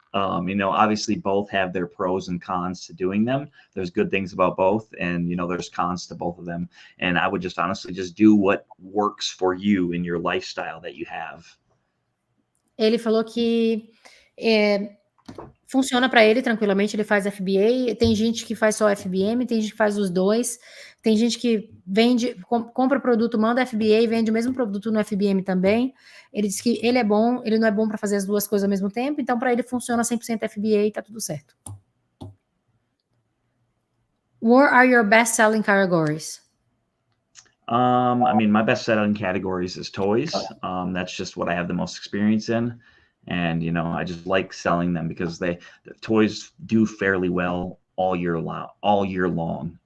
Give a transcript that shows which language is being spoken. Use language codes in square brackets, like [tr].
[en] Obviously both have their pros and cons to doing them. There's good things about both, and there's cons to both of them. And I would just honestly just do what works for you in your lifestyle that you have. [pt] Ele falou que funciona para ele tranquilamente, ele faz FBA, tem gente que faz só FBM, tem gente que faz os dois, tem gente que vende, compra produto, manda FBA e vende o mesmo produto no FBM também. Ele diz que ele não é bom para fazer as duas coisas ao mesmo tempo, então para ele funciona 100% FBA e tá tudo certo. [en] What are your best-selling categories? I mean, my best-selling categories is toys. That's just what I have the most experience in. And, I just like selling them because the toys do fairly well all year long.